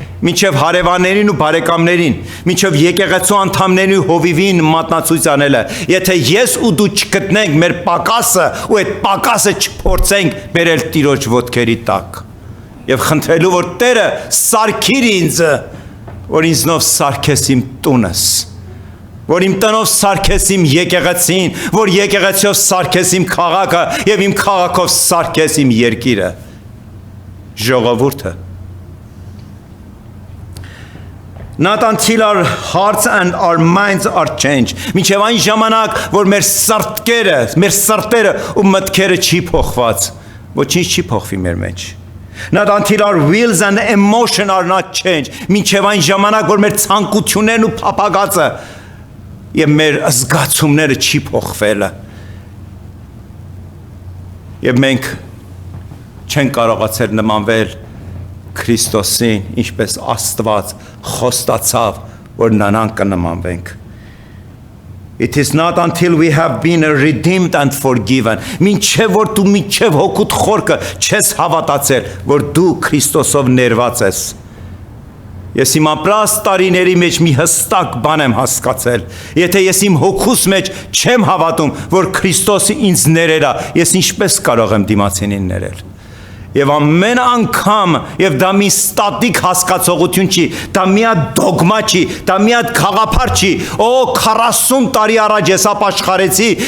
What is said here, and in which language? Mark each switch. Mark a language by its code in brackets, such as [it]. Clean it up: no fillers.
[hy] մինչև հարևաններին ու բարեկամներին, մինչև եկեղեցու անդամներին ու հովիվին մատնացույց անելը, եթե ես ու դու չգտնենք մեր պակասը ու այդ պակասը չփորձենք բերել Տիրոջ ոտքերի տակ եւ խնդրելու որ Տերը սարքիր ինձ, որ ինձնով սարքես իմ տունս, որ իմ տնով սարքես իմ եկեղեցին, որ եկեղեցիով սարքես իմ քաղաքը եւ իմ քաղաքով սարքես իմ երկիրը, ժողովուրդը. [en] Not until our hearts and our minds are changed. [hy] Մինչև այն ժամանակ, որ մեր սրտերը ու մտքերը չի փոխված, ոչինչ չի փոխվի մեր մեջ. [en] Not until our wills and emotion are not changed. [hy] Մինչև այն ժամանակ, որ մեր ցանկություններն ու փափագածը եւ մեր զգացումները չի փոխվելը. Եվ մենք չենք կարողացել նմանվել Քրիստոսին, ինչպես Աստված խոստացավ, որ նրան կնմանվենք. [en] It is not until we have been redeemed and forgiven. [hy] Մինչև որ դու մինչև հոգուտ խորքը չես հավատացել, որ դու Քրիստոսով ներված ես. Ես իմ ապրած տարիների մեջ մի հստակ բան եմ հասկացել. Եթե ես իմ հոգուս մեջ չեմ հավատում, որ Քրիստոսը ինձ ներել է, ես ինչպես կարող եմ դիմացինին ներել։ Եվ ամեն անգամ, եւ դա մի ստատիկ հասկացողություն չի, դա մի հատ դոգմա չի, դա մի հատ գաղափար չի, 40 տարի առաջ ես ապաշխարեցի